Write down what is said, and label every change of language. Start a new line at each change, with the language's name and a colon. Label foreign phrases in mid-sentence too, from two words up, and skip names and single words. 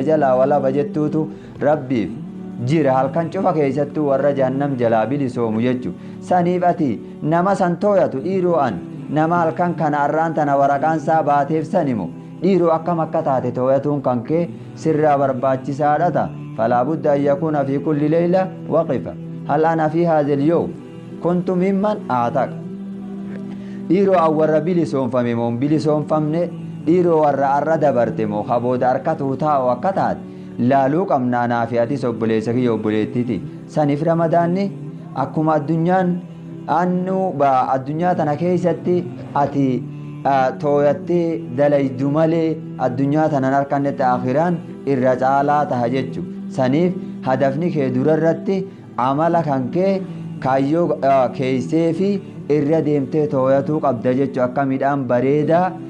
Oromo: jalaa walaba jettuutu rabbiif jira halkan cufa keessattuu warra jahannam jalaa bilisoomu jechu saniif ati nama san tooyatu dhiiroo an nama halkan kana arraan tana waraqaan isaa baateef sanimu dhiiroo akkam akka taate tooyatuun kan kee sirraa barbaachisaadha ta'a
Arabic: فلا بد أن يكون في كل ليلة وقفة هل أنا في هذا اليوم كنت ممن أعتق
Oromo: dhiiroo awwarra bilisoon famemoon bilisoon famne dhiiroo warra arra dabartemo habooda harkatuu taa'u akka taate laaluu qabnaa naafi atis obboleessa kiyya obboleettiti saniif ramadaanni akkuma addunyaan addunyaa tana keessatti ati tooyattee dalaydu malee addunyaa tanan harkannetti akhiraan irra caalaa taha jechu saniif hadafni kee durarratti amala kan kee kaayyoo keeysee fi irra deemtee tooyatuu qabda jechu akka midhaan bareedaa